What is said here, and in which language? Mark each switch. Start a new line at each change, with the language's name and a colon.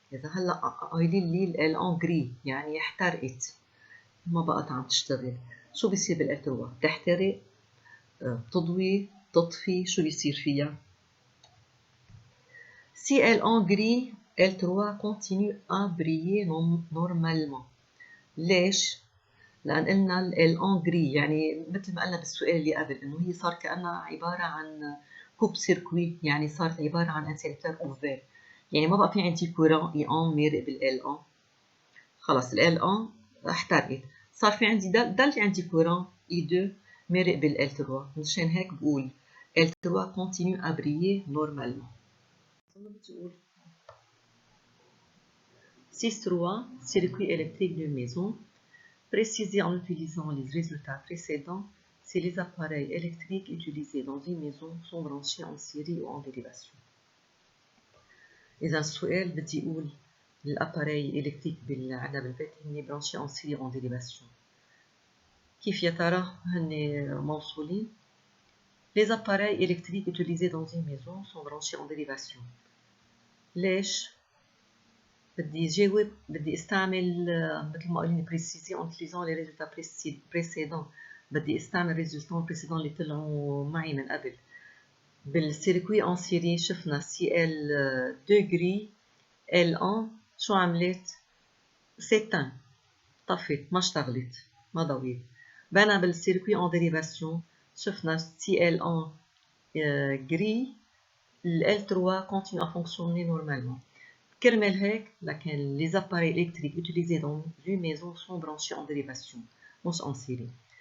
Arabic: إذا هلا قايلين لي L1 grille يعني احترقت، ما بقت عم تشتغل، شو بيصير بال L3؟ تحترق، تضوي، تطفي، شو بيصير فيها؟
French: Si L1 grille, L3 continue à briller normalement.
Arabic: ليش؟ لأن قلنا ال L1 gris، يعني مثل ما قلنا بالسؤال اللي قبل إنه هي صار كأنها عبارة عن كوب سيركوي، يعني صارت عبارة عن انسيرتور اوفير، يعني ما بقى في عندي كورون ايون مارق بال L1. خلص ال L1 احترقت، صار في عندي ضل عندي كورون I2 مارق بال L3، مشان هيك بقول
French: L3 continue à briller normalement.
Arabic: بتقول
French: 6.3 circuit électrique de maison. Préciser en utilisant les résultats précédents si les appareils électriques utilisés dans une maison sont branchés en série ou en dérivation.
Arabic: إذا السؤال بدي يقول الأباري إلكتريك عندنا بالبيت هن برانشي
French: en série ou en dérivation.
Arabic: كيف يا ترى هن موصولين؟
French: Les appareils électriques utilisés dans une maison sont branchés en dérivation.
Arabic: ليش؟ بدي جاوب، بدي استعمل مثل ما قلنا
French: préciser en utilisant les résultats précédents.
Arabic: بدي استعمل
French: résultats précédents
Arabic: اللي طلعوا معي من قبل. بالسيركوي en série شفنا CL2 gris L1 شو عملت؟ سيتان، طفت، ما اشتغلت، ما ضويت. بينما بالسيركوي
French: en dérivation شفنا CL1 gris L3 continue à fonctionner normalement.
Arabic: كرمال هيك لكن
French: les appareils électriques utilisés dans une maison sont branchés en dérivation
Arabic: مش
French: en série.